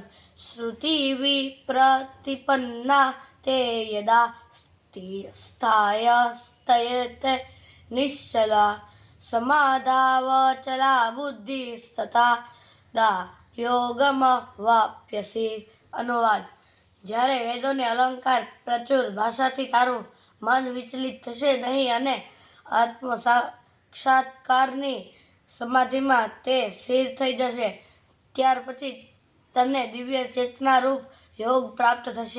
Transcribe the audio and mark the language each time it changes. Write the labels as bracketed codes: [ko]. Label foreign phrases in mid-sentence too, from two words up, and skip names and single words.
[sa] श्रुति विप्रतिपन्ना ते यदा स्थायस्ते निश्चला समाधावचला बुद्धिस्तथा दा योगमवाप्यसि। अनुवाद। [gu] જ્યારે વેદોને અલંકાર પ્રચુર ભાષાથી તારું મન વિચલિત થશે નહીં અને આત્મ સાક્ષાત્કારની સમાધિમાં તે સ્થિર થઈ જશે, ત્યાર પછી તને દિવ્ય ચેતનારૂપ યોગ પ્રાપ્ત થશે.